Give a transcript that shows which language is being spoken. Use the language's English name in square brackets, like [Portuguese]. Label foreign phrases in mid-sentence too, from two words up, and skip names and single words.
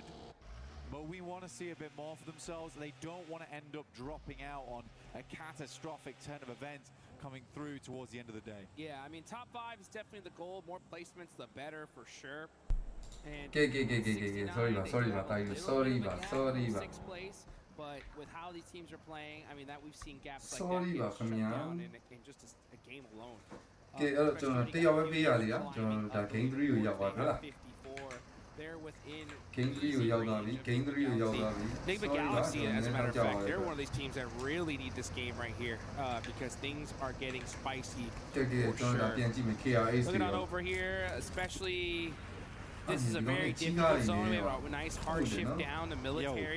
[English] But we want to see a bit more for themselves. They don't want to end up dropping out on a catastrophic turn of events coming through towards the end of the day. Yeah, I mean, top 5 is definitely the goal. More placements, the better for sure. And sorry, sorry. 6th place, but with how these teams are playing, I mean, that we've seen gaps like that get shut down in just a game alone. [Burmese] ကဲအဲ့တော့ကျွန်တော်တရားပဲပေးရသေးတာကျွန်တော်ဒါ game 3ကိုရောက်ပါပြီလား [English] They're within [Burmese] game 3 ကိုရောက်သွားပြီ game 3ကိုရောက်သွားပြီ [English] EWC, as a matter of fact, they're one of these teams that really need this game right here because things are getting spicy for sure. Looking on over here, especially this is a very difficult zone. We have a nice hard shift down the military.